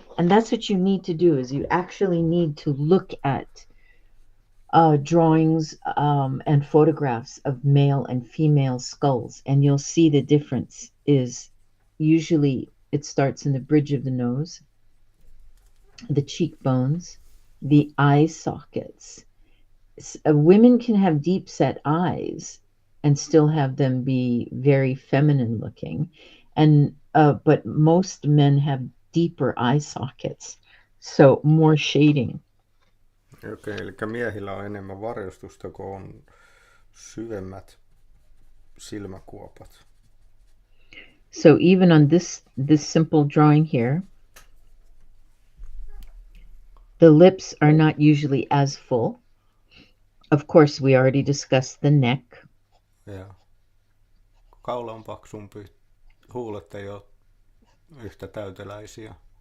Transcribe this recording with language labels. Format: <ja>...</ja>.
<en>And that's what you need to do, is you actually need to look at drawings and photographs of male and female skulls, and you'll see the difference is usually it starts in the bridge of the nose, the cheekbones, the eye sockets. Women can have deep set eyes and still have them be very feminine looking, and but most men have deeper eye sockets, so more shading.</en> <fi>Okei, eli miehillä on enemmän varjostusta, kun on syvemmät silmäkuopat.</fi> <en>So even on this simple drawing here, the lips are not usually as full. Of course, we already discussed the neck.</en> <fi>Ja kaula on paksumpi, huulet ei ole yhtä täyteläisiä.</fi>